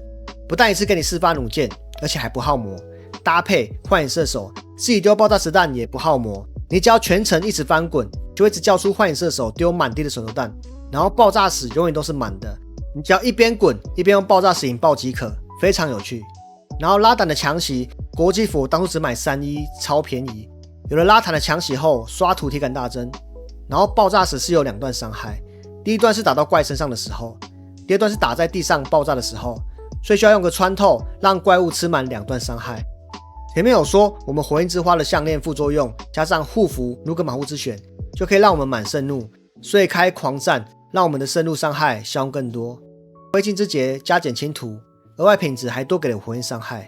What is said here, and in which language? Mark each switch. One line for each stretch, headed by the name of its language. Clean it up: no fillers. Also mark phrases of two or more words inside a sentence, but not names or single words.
Chinese: 不但一次給你4發弩箭，而且還不耗魔。搭配幻影射手，自己丟爆炸石彈也不耗魔。你只要全程一直翻滾， 就會一直叫出幻影射手丟滿地的手榴彈，然後爆炸石永遠都是滿的，你只要一邊滾一邊用爆炸石引爆即可，非常有趣。然後拉弹的強襲，國際服當初只買 3E，超便宜。有了拉弹的强袭後，刷图體感大增。然後爆炸石是有2段傷害，第一段是打到怪身上的時候，第二段是打在地上爆炸的時候，所以需要用個穿透，讓怪物吃滿2段傷害。前面有說我們火焰之花的項鏈副作用，加上護符努格馬戶之選，就可以讓我们滿盛怒，所以開狂戰，讓我們的盛怒傷害消耗更多。灰燼之結加減輕圖，額外品質還多給了火焰傷害。